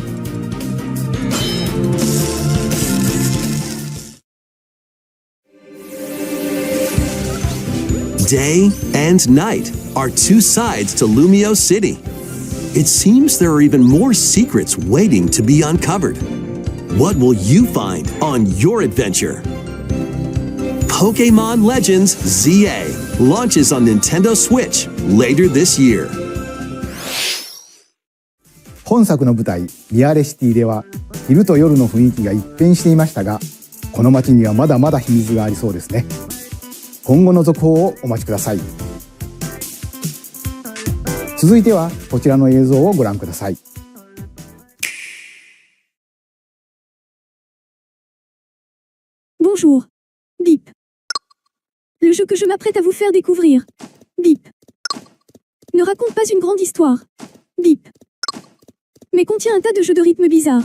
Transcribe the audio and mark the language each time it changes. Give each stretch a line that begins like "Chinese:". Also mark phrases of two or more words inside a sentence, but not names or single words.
English: Day and night are 2 sides to Lumio City. It seems there are even more secrets waiting to be uncovered. What will you find on your adventure? Pokemon Legends ZA launches on Nintendo Switch later this year.
Japanese: 本作の舞台リアレシティでは昼と夜の雰囲気が一変していましたが、この街にはまだまだ秘密がありそうですね。今後の続報をお待ちください。続いてはこちらの映像をご覧ください。
French: Bonjour. Bip. Le jeu que je m'apprête à vous faire découvrir. Bip. Ne raconte pas une grande histoire. Bip. Mais contient un tas de jeux de rythme bizarres.